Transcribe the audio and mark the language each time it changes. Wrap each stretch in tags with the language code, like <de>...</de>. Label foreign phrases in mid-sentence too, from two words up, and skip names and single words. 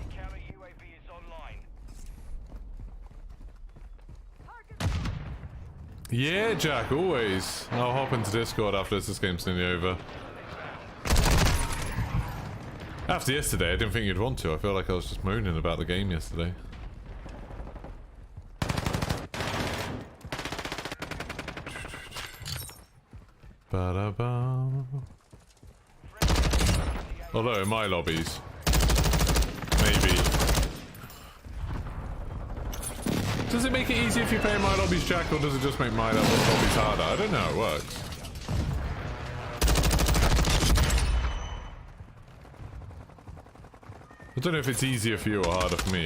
<en>Yeah, Jack, always. I'll hop into Discord after this game's nearly over. After yesterday, I didn't think you'd want to. I feel like I was just moaning about the game yesterday. Ba-da-ba. Although in my lobbies, maybe. Does it make it easier if you play in my lobbies, Jack, or does it just make my lobbies harder? I don't know how it works. I don't know if it's easier for you or harder for me.</en>